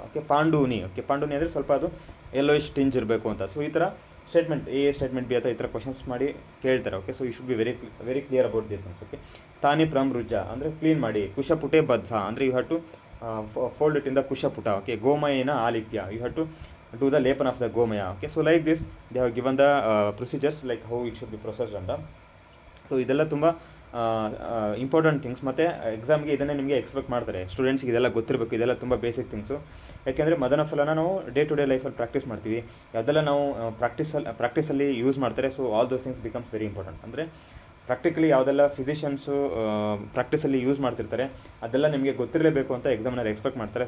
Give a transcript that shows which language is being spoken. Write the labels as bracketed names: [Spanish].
[Kannada] Okay, ಪಾಂಡೂನಿ, okay, ಪಾಂಡೂನಿ ಅಂದರೆ ಸ್ವಲ್ಪ ಅದು ಯೆಲ್ಲೋಯಿಶ್ ಟಿಂಜ್ ಇರಬೇಕು ಅಂತ. ಸೊ ಈ ಥರ ಸ್ಟೇಟ್ಮೆಂಟ್ ಎ, ಸ್ಟೇಟ್ಮೆಂಟ್ ಬಿ ಅಥವಾ ಈ ಥರ ಕ್ವಶನ್ಸ್ ಮಾಡಿ ಕೇಳ್ತಾರೆ. [English] Okay, so you should be very clear about this things. Okay, [Kannada] ತಾನಿ ಪ್ರಮೃಜ ಅಂದರೆ ಕ್ಲೀನ್ ಮಾಡಿ, ಕುಶಪುಟೆ ಬದ್ಧ ಅಂದರೆ [English] You have to fold it in the kushaputa. Okay, gomayena alipya, you have to do the lepan of the gomaya. Okay, so like this they have given the procedures like how it should be processed ಅಂತ. [Kannada] So ಇದೆಲ್ಲ ತುಂಬ important things. ಮತ್ತು ಎಕ್ಸಾಮ್ಗೆ ಇದನ್ನೇ ನಿಮಗೆ expect ಮಾಡ್ತಾರೆ, ಸ್ಟೂಡೆಂಟ್ಸ್ಗೆ ಇದೆಲ್ಲ ಗೊತ್ತಿರಬೇಕು. ಇದೆಲ್ಲ ತುಂಬ ಬೇಸಿಕ್ ಥಿಂಗ್ಸು. ಯಾಕೆಂದರೆ ಮದನ ಫಲನ ನಾವು ಡೇ ಟು ಡೇ ಲೈಫಲ್ಲಿ ಪ್ರಾಕ್ಟೀಸ್ ಮಾಡ್ತೀವಿ, ಅದೆಲ್ಲ ನಾವು ಪ್ರಾಕ್ಟೀಸಲ್ಲಿ ಯೂಸ್ ಮಾಡ್ತಾರೆ. [English] So all those things becomes very important. [Kannada] ಅಂದರೆ ಪ್ರಾಕ್ಟಿಕಲಿ ಯಾವುದೆಲ್ಲ ಫಿಸಿಷಿಯನ್ಸು ಪ್ರಾಕ್ಟೀಸಲ್ಲಿ ಯೂಸ್ ಮಾಡ್ತಿರ್ತಾರೆ ಅದೆಲ್ಲ ನಿಮಗೆ ಗೊತ್ತಿರಲೇಬೇಕು ಅಂತ ಎಕ್ಸಾಮ್ನಲ್ಲಿ ಎಕ್ಸ್ಪೆಕ್ಟ್ ಮಾಡ್ತಾರೆ.